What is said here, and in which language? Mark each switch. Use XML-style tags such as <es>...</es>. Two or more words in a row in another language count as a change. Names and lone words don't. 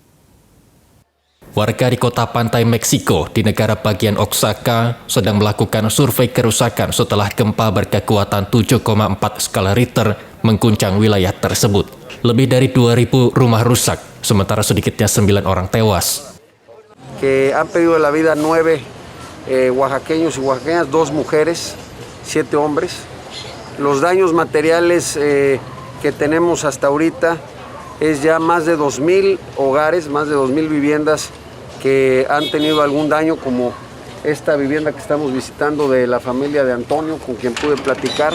<id>Warga di kota pantai Meksiko di negara bagian Oaxaca sedang melakukan survei kerusakan setelah gempa berkekuatan 7,4 skala Richter mengguncang wilayah tersebut. Lebih dari 2.000 rumah rusak, sementara sedikitnya 9 orang tewas.</id> <es>Que han perdido la vida 9 oaxaqueños y oaxaqueñas, 2 mujeres, 7 hombres. Los daños materiales que tenemos hasta ahorita es ya más de 2.000 hogares, más de 2.000 viviendas que han tenido algún daño, como esta vivienda que estamos visitando de la familia de Antonio, con quien pude platicar.</es>